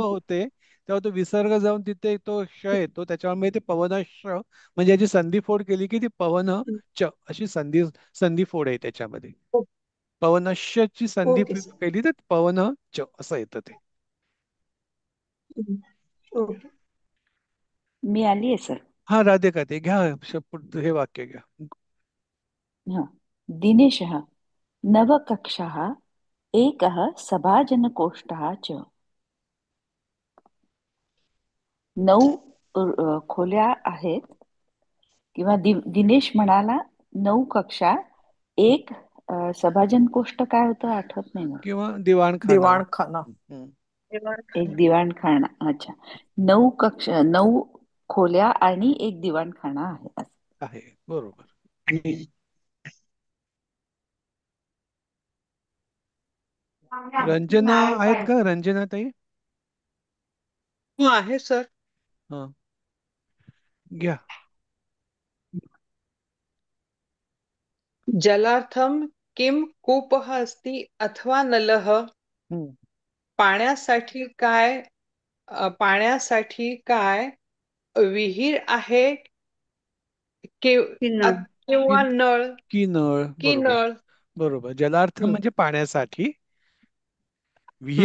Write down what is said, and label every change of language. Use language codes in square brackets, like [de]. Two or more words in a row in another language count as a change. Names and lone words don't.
[mr] जेव्हा होते तेव्हा तो विसर्ग जाऊन तिथे तो श येतो, त्याच्यामुळे ते पवनश, म्हणजे याची संधी फोड केली की ती पवन च अशी संधी फोड आहे त्याच्यामध्ये. पवनश ची संधी ओके सर. केली तर पवन च असं येतं ते. ओके. मी आली आहे सर. हा, राधिका ते घ्या, पुढचं हे वाक्य घ्या. हा. [sa] दिनेशः नवकक्षाः एकः सभाजनकोष्ठः च. [mr] 9 खोल्या आहेत. किंवा दिनेश म्हणाला 9 कक्षा, एक [sa] सभाजन कोष्ट [mr] काय होतं आठवत नाही मला. किंवा दिवाणखाना. दिवाणखाना. हम्म, एक दिवाणखाना. अच्छा. 9 खोल्या आणि एक दिवाणखाना आहे असं. आहे बरोबर. रंजना आहेत का? रंजना ताई. हो आहे सर. हा घ्या. [sa] जलार्थम किम कूपः अस्ति अथवा नलः. [mr] हम्म. पाण्यासाठी काय विहीर आहे किन्नळ. किंवा नळ की नळ. की बरोबर नळ. बरोबर. जलार्थ हम्म. म्हणजे पाण्यासाठी. विहीर